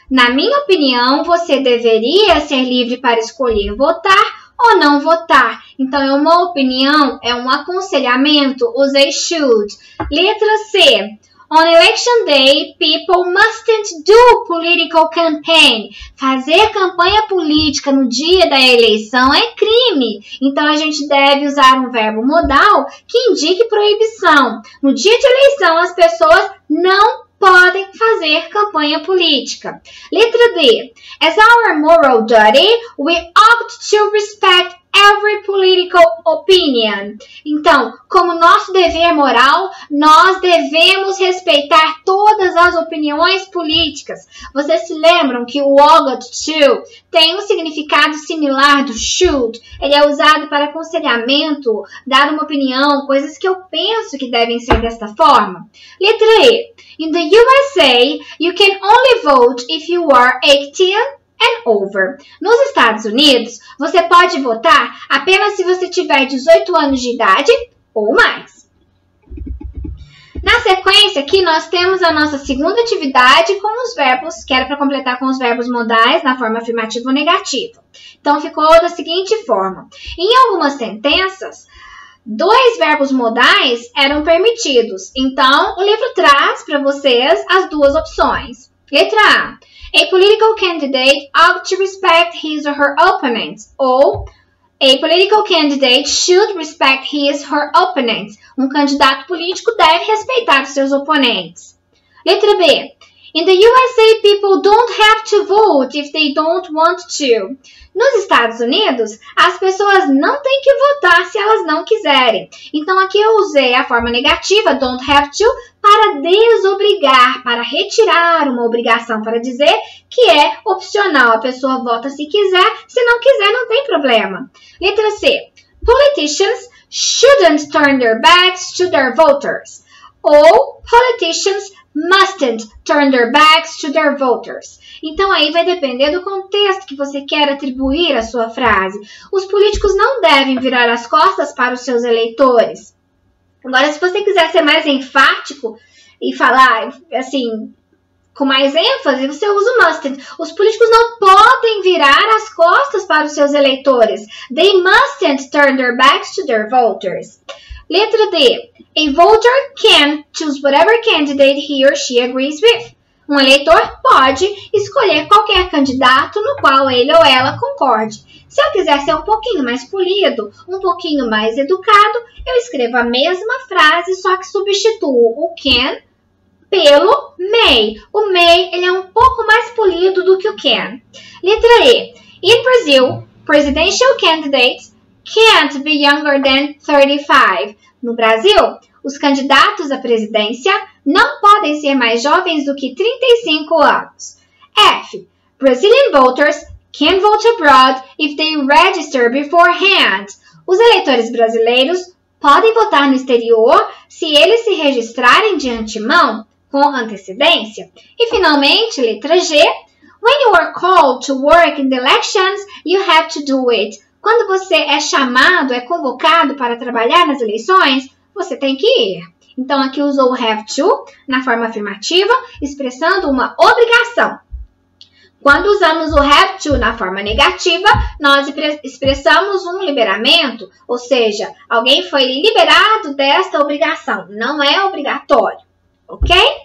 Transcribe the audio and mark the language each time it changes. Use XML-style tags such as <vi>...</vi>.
<pt>Na minha opinião, você deveria ser livre para escolher votar ou não votar. Então, é uma opinião, é um aconselhamento, usei should. Letra C.</pt> <en>On election day, people mustn't do political campaign.</en> <pt>Fazer campanha política no dia da eleição é crime. Então, a gente deve usar um verbo modal que indique proibição. No dia de eleição, as pessoas não podem fazer campanha política. Letra D.</pt> <en>As our moral duty, we ought to respect every political opinion.</en> <pt>Então, como nosso dever moral, nós devemos respeitar todas as opiniões políticas. Vocês se lembram que o ought to tem um significado similar do should? Ele é usado para aconselhamento, dar uma opinião, coisas que eu penso que devem ser desta forma. Letra E.</pt> <en>In the USA, you can only vote if you are 18 and over.</en> <pt>Nos Estados Unidos, você pode votar apenas se você tiver 18 anos de idade ou mais. Na sequência, aqui nós temos a nossa segunda atividade com os verbos, que era para completar com os verbos modais na forma afirmativa ou negativa. Então, ficou da seguinte forma. Em algumas sentenças, 2 verbos modais eram permitidos. Então, o livro traz para vocês as duas opções. Letra A.</pt> <en>A political candidate ought to respect his or her opponents. Ou, a political candidate should respect his or her opponents.</en> <pt>Um candidato político deve respeitar os seus oponentes. Letra B.</pt> <en>In the USA, people don't have to vote if they don't want to.</en> <pt>Nos Estados Unidos, as pessoas não têm que votar se elas não quiserem. Então, aqui eu usei a forma negativa, don't have to, para desobrigar, para retirar uma obrigação, para dizer que é opcional. A pessoa vota se quiser, se não quiser, não tem problema. Letra C.</pt> <en>Politicians shouldn't turn their backs to their voters. Ou, politicians mustn't turn their backs to their voters.</en> <pt>Então, aí vai depender do contexto que você quer atribuir à sua frase. Os políticos não devem virar as costas para os seus eleitores. Agora, se você quiser ser mais enfático e falar, assim, com mais ênfase, você usa o mustn't. Os políticos não podem virar as costas para os seus eleitores.</pt> <en>They mustn't turn their backs to their voters.</en> <pt>Letra D.</pt> <en>A voter can choose whatever candidate he or she agrees with.</en> <pt>Um eleitor pode escolher qualquer candidato no qual ele ou ela concorde. Se eu quiser ser um pouquinho mais polido, um pouquinho mais educado, eu escrevo a mesma frase, só que substituo o can pelo may. O may ele é um pouco mais polido do que o can. Letra E.</pt> <en>In Brazil, presidential candidates can't be younger than 35.</en> <pt>No Brasil, os candidatos à presidência não podem ser mais jovens do que 35 anos. F.</pt> <en>Brazilian voters can vote abroad if they register beforehand.</en> <pt>Os eleitores brasileiros podem votar no exterior se eles se registrarem de antemão, com antecedência. E, finalmente, letra G.</pt> <en>When you are called to work in the elections, you have to do it.</en> <pt>Quando você é chamado, é convocado para trabalhar nas eleições, você tem que ir. Então, aqui usou o have to na forma afirmativa, expressando uma obrigação. Quando usamos o have to na forma negativa, nós expressamos um liberamento, ou seja, alguém foi liberado desta obrigação, não é obrigatório, ok?</pt>